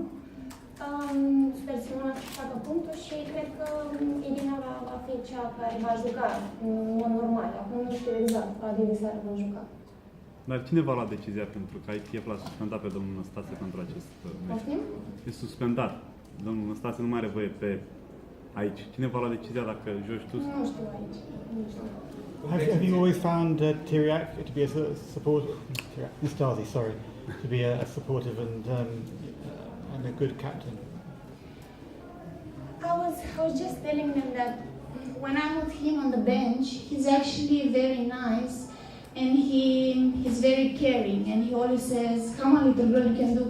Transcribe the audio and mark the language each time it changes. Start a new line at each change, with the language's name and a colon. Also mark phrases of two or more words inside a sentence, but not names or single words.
Romanian: Sper să nu facă punctul și cred că Irina va fi cea care va juca în mod normal. Acum nu știu exact, probabil seara va juca. Dar cine va lua decizia pentru că ITF l-a suspendat pe domnul Năstase pentru acest meci? E suspendat. Domnul Năstase nu mai are voie pe aici. Cine va lua decizia dacă joci tu? Nu știu aici. Nu știu.
English: Have you always found Tiriac to be a Năstase, sorry, to be a supportive and a good captain? I was just telling them that when I'm with him on the bench, he's actually very nice and he's very caring, and he always says, "Come on, little girl, you can do.